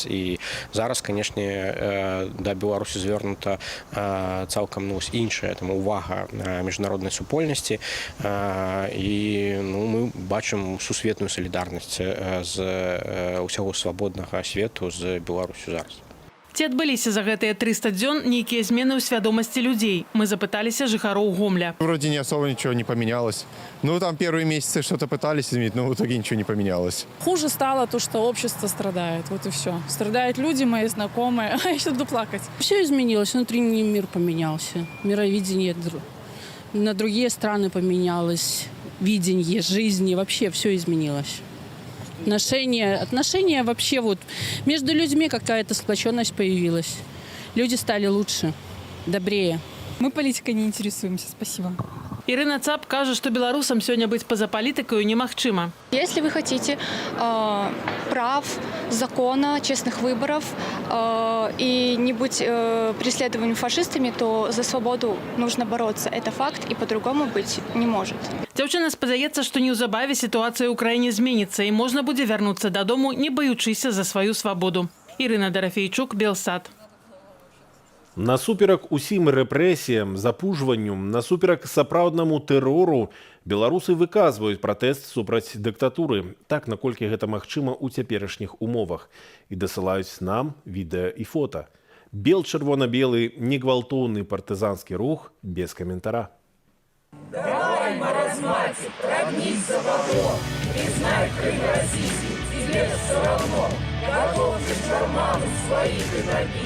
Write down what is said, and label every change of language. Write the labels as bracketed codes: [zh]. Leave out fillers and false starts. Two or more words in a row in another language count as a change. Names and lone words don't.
[be] І зараз, канешне, да Беларусі звернута цалкам іншая увага міжнароднай супольнасці. І мы бачым сусветную салідарнасць з усяго свабоднага свету з Беларусю зараз. Ці адбыліся за гэтыя 300 дзён нейкія змены ў свядомасці людзей? Мы запыталіся жыхароў Гомля. [ru] Вроде не особо ничего не поменялось. Там первые месяцы что-то пытались изменить, но в итоге ничего не поменялось. Хуже стало то, что общество страдает. Вот и все. Страдают люди, мои знакомые. А я буду плакать. Все изменилось. Внутренний мир поменялся. Мировидение на другие страны поменялось. Видение жизни. Вообще все изменилось. Отношения вообще между людьми какая-то сплоченность появилась. Люди стали лучше, добрее. Мы политикой не интересуемся. Спасибо. [be] Ірына Цап кажа, што беларусам сёння быць па-за палітыкаю немагчыма. [ru] Если вы хотите прав, закона, честных выборов и не быть преследованным фашистами, то за свободу нужно бороться. Это факт, и по-другому быть не может. [be] Дзяўчына спадзяецца, што неўзабаве сітуацыя ў краіне зменіцца і можна будзе вярнуцца дадому, не баючыся за сваю свабоду. Ірына Дарафейчук, Белсат. Насуперак усім рэпрэсіям, запужванню, насуперак сапраўднаму тэрору беларусы выказваюць пратэст супраць дыктатуры, так наколькі гэта магчыма ў цяперашніх умовах, і дасылаюць нам відэа і фота. Бел-чырвона-белы, негвалтоўны партызанскі рух без каментара. [ru] Давай, маразматик, прогнись за бобо, признай Крым российский, тебе все равно, готов же шарманов своих и добить.